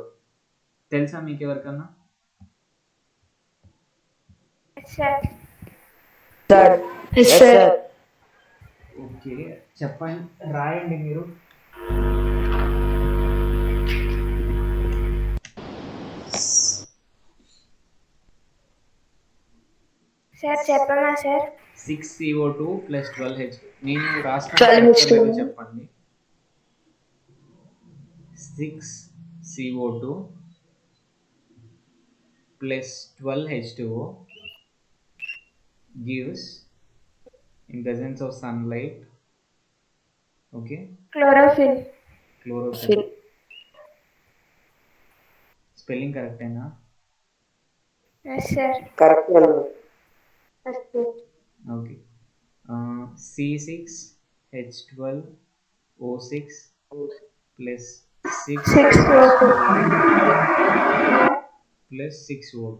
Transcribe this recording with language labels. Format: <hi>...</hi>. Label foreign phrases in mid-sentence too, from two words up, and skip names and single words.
<te>తెలుసా మీకు ఎవరికన్నా? ఓకే, చెప్పండి, రాయండి మీరు. సార్ చెప్పనా సార్?</te> <en>6CO2 plus 12H2.</en> <te>నేను రాస్తాను, చెప్పండి.</te> <en>6CO2 plus 12H2O gives, in presence of sunlight, okay, chlorophyll. Spelling correct</en> <hi>hai na?</hi> <en>Yes sir. Correct. Okay. C6H12O6 plus 6O2 plus 6O2.</en>